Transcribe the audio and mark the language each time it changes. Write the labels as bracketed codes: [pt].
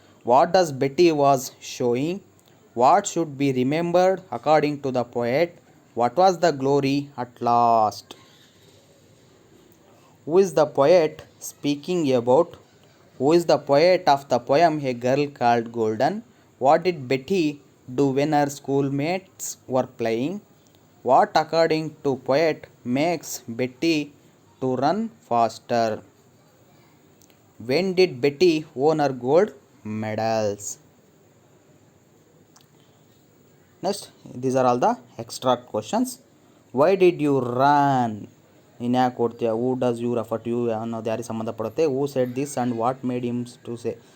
[en] What does Betty was showing? What should be remembered according to the poet? What was the glory at last? Who is the poet speaking about? Who is the poet of the poem a girl called golden? What did Betty do when her schoolmates were playing? What according to poet makes Betty to run faster? When did Betty won her gold medals? Next, these are all the extra questions. Why did you run? [kn] ಇನ್ನು ಯಾಕೆ ಕೊಡ್ತೀಯ? [en] who does you refer to you [kn] ಅನ್ನೋದು ಯಾರಿಗೆ ಸಂಬಂಧಪಡುತ್ತೆ? [en] Who said this and what made him to say.